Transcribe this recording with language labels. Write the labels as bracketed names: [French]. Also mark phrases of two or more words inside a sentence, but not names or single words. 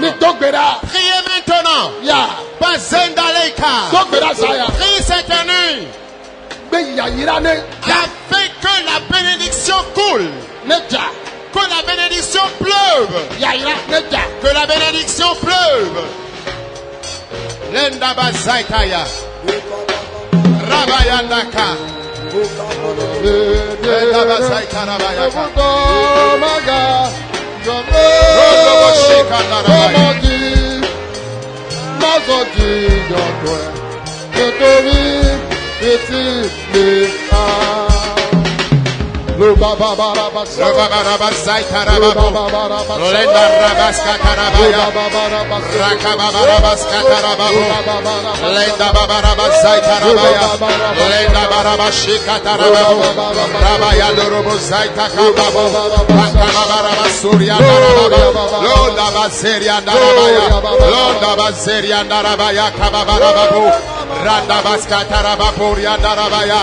[French] Priez maintenant. Priez cette nuit. Afin que la bénédiction coule, que la bénédiction pleuve, que la bénédiction pleuve. Lenda bazaitaya, rabayandaka, lenda bazaita rabayaka, Le baba barabasa, le baba barabasa, Lenda rabaska tarabaya, rakaba barabaska tarabaya, lenda barabaska tarabaya, lenda barabashika tarabaya, rabaya lorobo zaita kababo, rakaba barabasuria tarabaya, londa baseria tarabaya, londa baseria tarabaya kababarababu, randa baska tarabapuria tarabaya.